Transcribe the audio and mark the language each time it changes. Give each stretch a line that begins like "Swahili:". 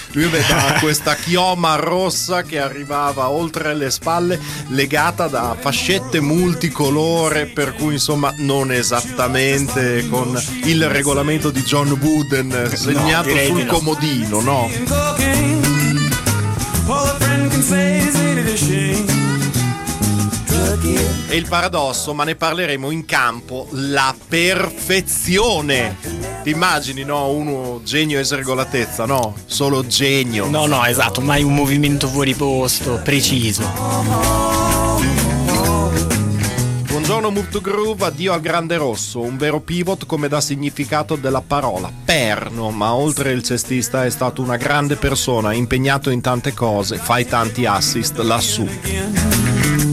Italian: Lui aveva questa chioma rossa che arrivava oltre le spalle, legata da fascette multicolore, per cui insomma non esattamente con il regolamento di John Wooden segnato sul comodino, no?
English: All a friend can say is, ain't it a shame?
Italian: E il paradosso, ma ne parleremo in campo, la perfezione. Ti immagini, no? Uno genio e esregolatezza, no? Solo genio. No, no, esatto, mai un movimento fuori posto, preciso. Buongiorno Mutu Groove, addio al grande rosso, un vero pivot come da significato della parola perno, ma oltre il cestista è stato una grande persona, impegnato in tante cose, fai tanti assist lassù.